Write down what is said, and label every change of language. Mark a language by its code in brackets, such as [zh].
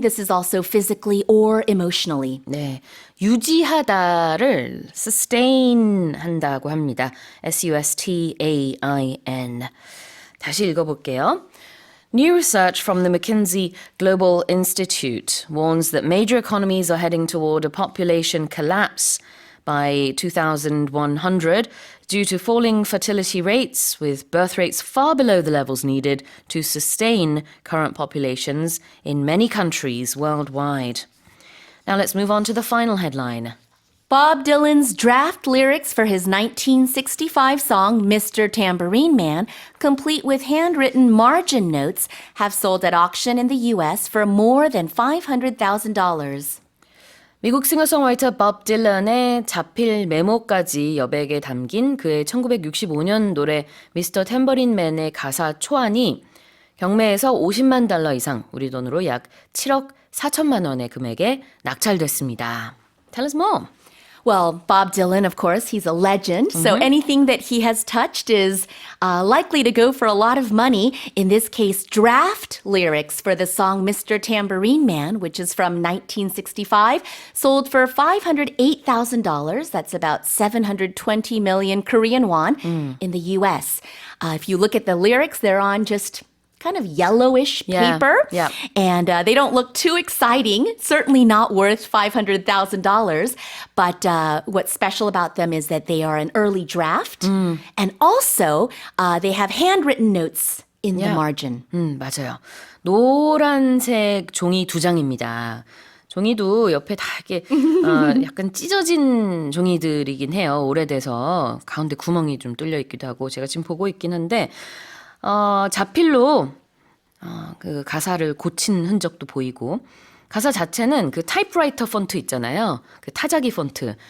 [en] This is also physically or emotionally. [ko] 네, 유지하다를 sustain 한다고 합니다. S-U-S-T-A-I-N. 다시 읽어볼게요. [en] New research from the McKinsey Global Institute warns that major economies are heading toward a population collapse by 2100 due to falling fertility rates, with birth rates far below the levels needed to sustain current populations in many countries worldwide. Now let's move on to the final headline. Bob Dylan's draft lyrics for his 1965 song Mr. Tambourine Man, complete with handwritten margin notes, have sold at auction in the U.S. for more than $500,000. [ko] 미국 싱어송라이터 법 딜런의 자필 메모까지 여백에 담긴 그의 1965년 노래 미스터 탬버린 맨의 가사 초안이 경매에서 $50만 이상, 우리 돈으로 약 7억 4천만 원의 금액에 낙찰됐습니다. [en] Tell us more. Well, Bob Dylan, of course, he's a legend. So anything that he has touched is likely to go for a lot of money. In this case, draft lyrics for the song Mr. Tambourine Man, which is from 1965, sold for $508,000. That's about 720 million Korean won in the U.S. If you look at the lyrics, they're on just kind of yellowish paper. Yeah. And they don't look too exciting, certainly not worth $500,000. But what's special about them is that they are an early draft. And also, they have handwritten notes in the margin. [ko] 맞아요. 노란색 종이 2장입니다. 종이도 옆에 다 이렇게 약간 찢어진 종이들이긴 해요. 오래돼서 가운데 구멍이 좀 뚫려 있기도 하고 제가 지금 보고 있긴 한데 자필로 그 가사를 고친 흔적도 보이고 가사 자체는 그 타이프라이터 폰트 있잖아요. 그 타자기 폰트.